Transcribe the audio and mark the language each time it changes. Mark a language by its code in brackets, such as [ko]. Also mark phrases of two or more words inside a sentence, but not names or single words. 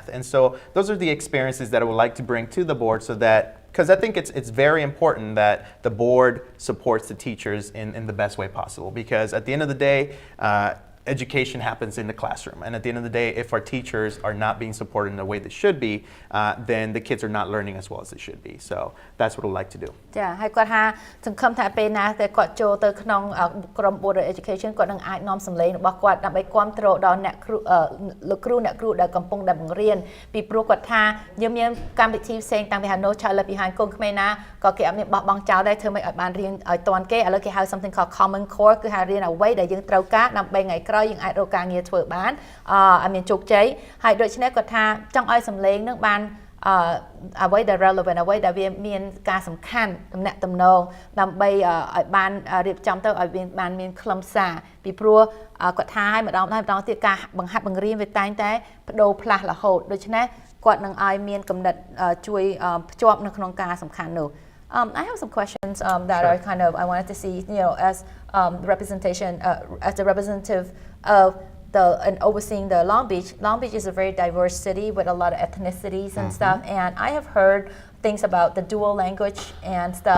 [en] And so those are the experiences that I would like to bring to the board so that because I think it's very important that the board supports the teachers in the best way possible. Because at the end of the day, education happens in the classroom. And at the end of the day, if our teachers are not being supported in the way they should be, then the kids are not learning as well as they should be. So that's what I'd like to do. [km] ចាហើយគាត់ថាសង្ឃឹមថាពេលណាតែគាត់ចូលទៅក្នុងក្រុម Border Education គាត់នឹងអាចនាំសម្លេងរបស់គាត់ដើម្បីគ្រប់គ្រងដល់អ្នកគ្រូលោកគ្រូអ្នកគ្រូដែលកំពុងតែបង្រៀនពីព្រោះគាត់ថា យើងមានកម្មវិធីផ្សេងតាំងពី No Child Left Behind កូនក្មេងណាក៏គេអត់មានបោះបង់ចោលដែរធ្វើម៉េចឲ្យបានរៀនឲ្យតាន់គេឥឡូវគេហៅ [en] something called common core [km] គឺហៅរៀនអ្វីដែលយើងត្រូវការដើម្បីថ្ងៃក្រោយយើងអាចរកការងារធ្វើបានឲ្យមានជោគជ័យហើយដូច្នេះគាត់ថាចង់ឲ្យសម្លេងនឹងបានអ្វីដែល relevant អ្វីដែលវាមានការសំខាន់តំណាក់តំណងដើម្បីឲ្យបានរៀបចំទៅឲ្យបានមានខ្លឹមសារពីព្រោះគាត់ថាឲ្យម្ដងទៀតការបង្ហាត់បង្រៀនវាតែងតែបដូរផ្លាស់រហូតដូច្នេះគាត់នឹងឲ្យមានកំណត់ជួយភ្ជាប់នៅក្នុងការសំខាន់នោះ [en] I have some questions that Sure. are kind of I wanted to see as representation as the representative of and overseeing the Long Beach. Long Beach is a very diverse city with a lot of ethnicities and stuff. And I have heard things about the dual language and stuff.